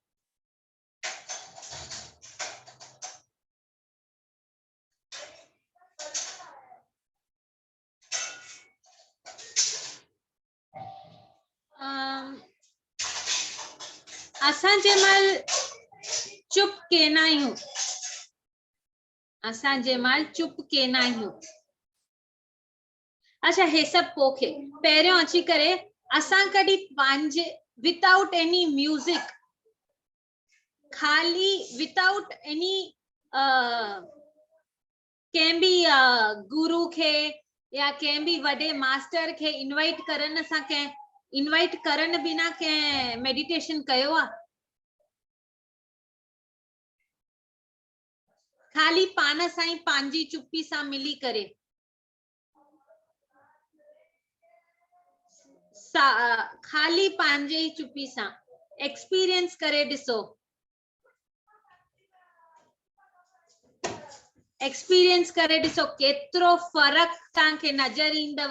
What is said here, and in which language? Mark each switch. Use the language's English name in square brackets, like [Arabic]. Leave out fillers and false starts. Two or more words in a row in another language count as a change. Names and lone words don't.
[Sindhi] असां जंहिंमहिल चुप केंदा आहियूं, असां जंहिंमहिल चुप केंदा आहियूं, अच्छा हे सभु पोखे पहिरियों अची करे असां कॾहिं पंहिंजे [English] without any music, [Sindhi] खाली [English] without any [Sindhi] कंहिं बि गुरु खे या कंहिं बि वॾे मास्टर खे इनवाइट करण सां, कंहिं इनवाइट करण बिना कंहिं मेडिटेशन कयो आहे? खाली पान सां ई पंहिंजी चुप्पी सां मिली करे खाली पंहिंजे ई चुप्पी सां एक्सपीरियंस करे ॾिसो, एक्सपीरियंस करे ॾिसो केतिरो फर्क तव्हांखे नज़र ईंदव।